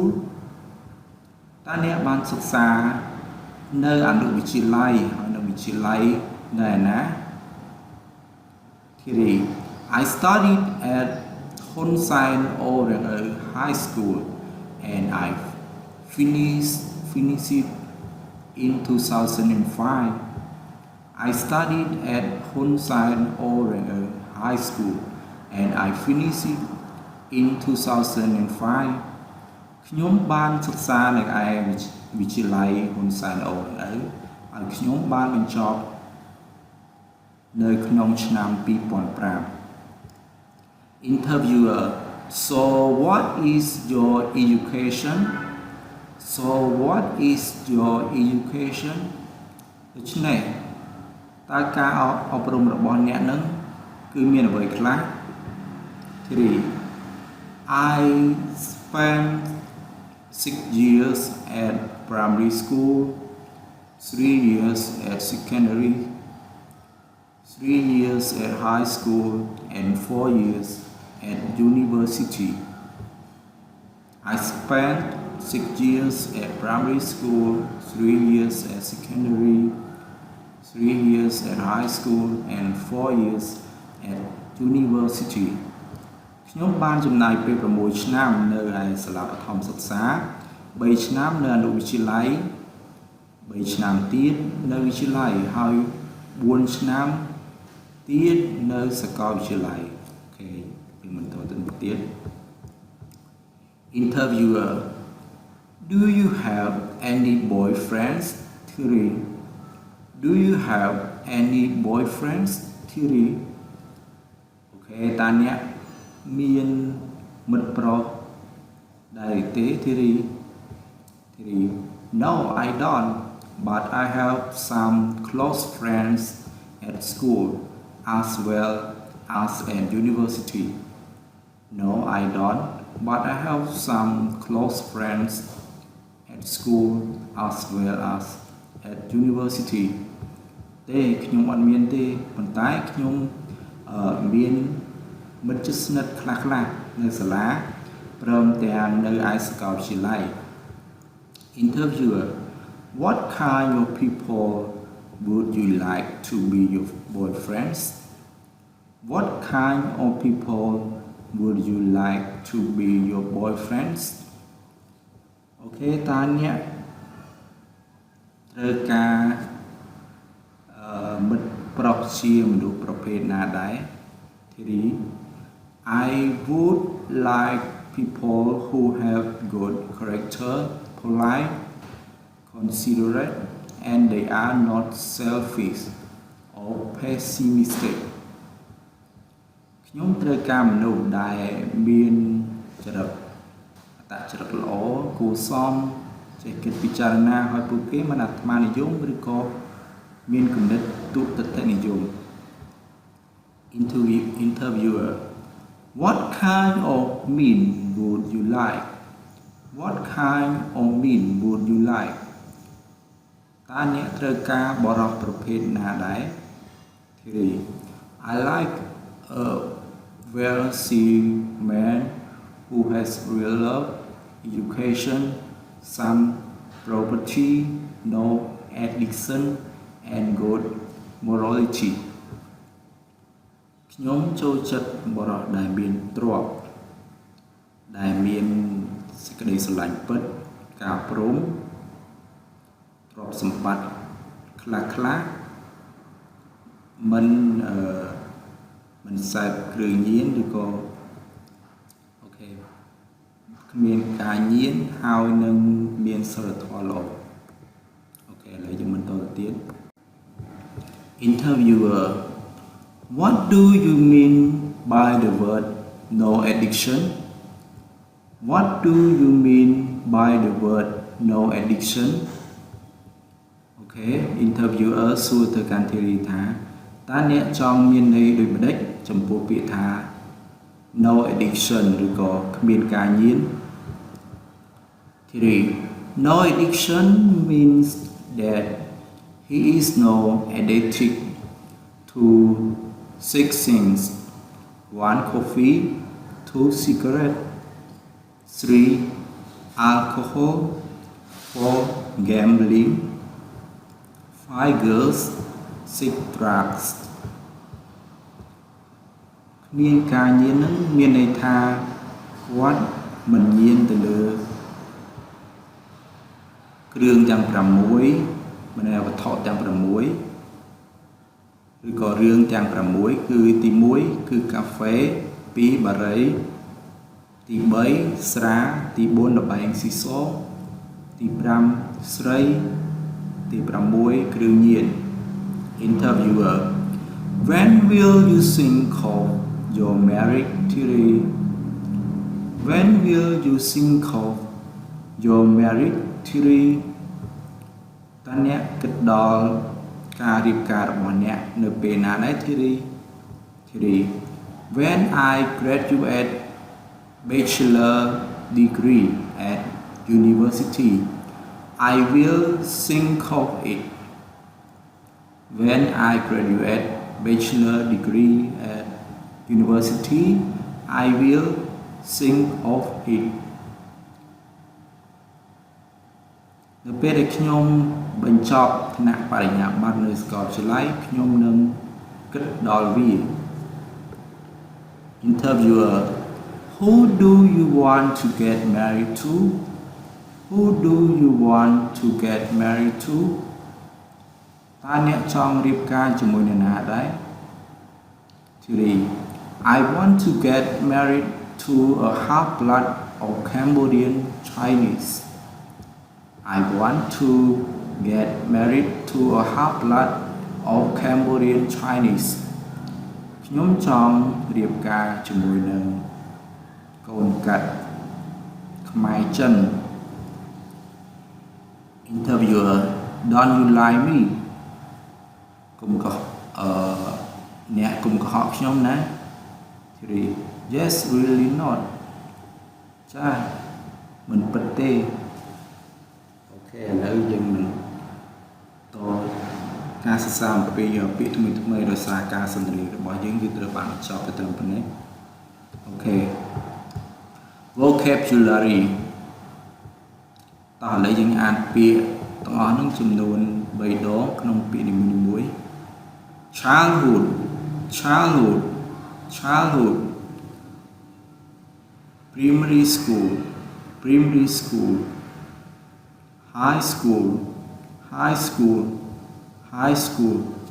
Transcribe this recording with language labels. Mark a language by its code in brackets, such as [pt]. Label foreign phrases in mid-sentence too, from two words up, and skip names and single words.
[km] តើអ្នកបានសិក្សានៅអនុវិទ្យាល័យហើយនៅវិទ្យាល័យនៅឯណា [en] Thierry I studied at Hun Sein Orangeu High School and I finished it in 2005. I studied at Hun Sein Orangeu High School and I finished it in 2005. [km] ខ្ញុំបានសិក្សានៅឯវិទ្យាល័យ Hun Sein Orangeu ហើយខ្ញុំបានបញ្ចប់នៅក្នុងឆ្នាំ2005 [en] Interviewer So what is your education? So what is your education? [km] ដូច្នេះតើការអប់រំរបស់អ្នកនឹងគឺមានអ្វីខ្លះ 3. [en] I spent 6 years at primary school, 3 years at secondary, 3 years at high school, and 4 years at university. I spent 6 years at primary school, 3 years at secondary, 3 years at high school, and 4 years at university. [km] ខ្ញុំបានចំណាយពេល6ឆ្នាំនៅឯសាលាបឋមសិក្សា3ឆ្នាំនៅអនុវិទ្យាល័យ3ឆ្នាំទៀតនៅវិទ្យាល័យហើយ4ឆ្នាំទៀតនៅសាកលវិទ្យាល័យអូខេពីបន្តទៅទៀត [en] Interviewer Do you have any boyfriends? Theory Do you have any boyfriends? Theory [km] អូខេតើអ្នកមានមិត្តប្រុសដែរទេ [en] Theory No I don't but I have some close friends at school as well as at university No I don't but I have some close friends at school as well as at university [km] ទេខ្ញុំអត់មានទេប៉ុន្តែខ្ញុំមានមិត្តជិតស្និទ្ធខ្លះៗនៅសាលាព្រមទាំងនៅឯសាកលវិទ្យាល័យ [en] Interviewer What kind of people would you like to be your boyfriends? What kind of people would you like to be your boyfriends? [km] អូខេតើអ្នកត្រូវការមិត្តប្រុសជាមនុស្សប្រភេទណាដែរ [en] Theory I would like people who have good character, polite, considerate, and they are not selfish or pessimistic. [km] ខ្ញុំត្រូវការមនុស្សដែលមានចរិតអត្តចរិតល្អគួរសមចេះគិតពិចារណាឲ្យពួកគេមិនអាត្មានិយមឬក៏មានគំនិតទុតិយនិយម [en] Interviewer What kind of men would you like? What kind of men would you like? [km] តើអ្នកត្រូវការបរិសុទ្ធប្រភេទណាដែរ [en] Theory I like a wealthy man who has real love, education, some property, no addiction, and good morality. [km] ខ្ញុំចូលចិត្តបរិសុទ្ធដែលមានទ្រព្យដែលមានសេចក្តីស្រឡាញ់ពិតការព្រមទ្រព្យសម្បត្តិខ្លះ មិនសេពគ្រឿងញៀនឬក៏អូខេគ្មានការញៀនហើយនឹងមានសីលធម៌ល្អអូខេឥឡូវយើងបន្តទៅទៀត [en] Interviewer What do you mean by the word no addiction? What do you mean by the word no addiction? Okay, interviewer [km] សួរទៅកាន់ Theory ថាតើអ្នកចង់ មានន័យដូចម្តេចចំពោះពាក្យថា [en] no addiction [km] ឬក៏គ្មានការញៀន [en] Theory No addiction means that he is no addicted to 6 things 1 coffee 2 cigarette 3 alcohol 4 gambling 5 girls 6 drugs [km] គ្មានការញៀននឹងមានន័យថាគាត់មិនញៀនទៅលើ គ្រឿងទាំង6មិនថាវត្ថុទាំង6ឬក៏រឿងទាំង6គឺទី1គឺកាហ្វេ2បារីទី3ស្រាទី4ល្បែងស៊ីសោទី5ស្រីទី6គ្រឿងញៀន Interviewer When will you think of your marriage theory? [en] When will you think of your marriage theory? [km] តើអ្នកគិតដល់ការរៀបការរបស់អ្នកនៅពេលណាដែរធីរី [en] When I graduate bachelor degree at university I will think of it When I graduate bachelor degree at university I will think of it [km] នៅពេលដែលខ្ញុំបញ្ចប់ថ្នាក់បរិញ្ញាបត្រនៅសាកលវិទ្យាល័យខ្ញុំនឹងគិតដល់វា [en] Interviewer Who do you want to get married to [km] Who do you want to get married to តើអ្នកចង់រៀបការជាមួយនរណាដែរ 3. [en] I want to get married to a half-blood of Cambodian Chinese I want to get married to a half-blood of Cambodian Chinese [km] ខ្ញុំចង់រៀបការជាមួយនឹងកូនកាត់ខ្មែរចិន [en] Interviewer Don't you like me [km] អ្នកកុំកុហកខ្ញុំណា 3. [en] Yes really not [km] ចាមិនពិតទេអូខេឥឡូវយើងនឹងតការសិក្សាអំពីពាក្យថ្មីៗដោយសារការសន្ទនារបស់យើងគឺត្រូវបានបញ្ចប់ទៅត្រឹមប៉ុណ្ណេះអូខេ vocabulary តោះឥឡូវយើងអានពាក្យទាំងអស់នោះចំនួន3ដងក្នុងពាក្យនីមួយៗ childhood [en] primary school high school